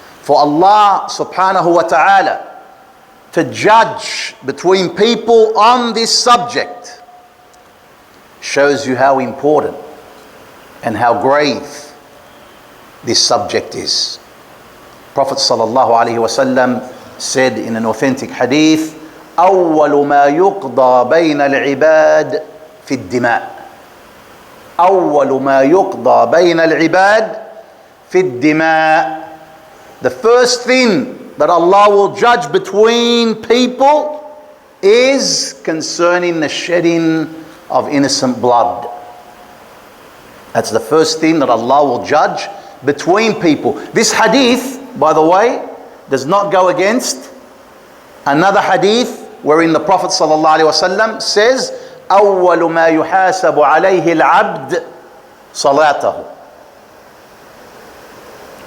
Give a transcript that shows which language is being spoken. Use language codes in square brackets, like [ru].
[en] For Allah subhanahu wa ta'ala to judge between people on this subject shows you how important and how grave this subject is. Prophet sallallahu alaihi wasallam said in an authentic hadith, [ar] أول ما يقضى بين العباد في الدماء. أول ما يقضى بين العباد في الدماء. [en] The first thing that Allah will judge between people is concerning the shedding of innocent blood. That's the first thing that Allah will judge between people. This hadith, by the way, does not go against another hadith wherein the Prophet ﷺ says, [ar] أول ما يحاسب عليه العبد صلاته.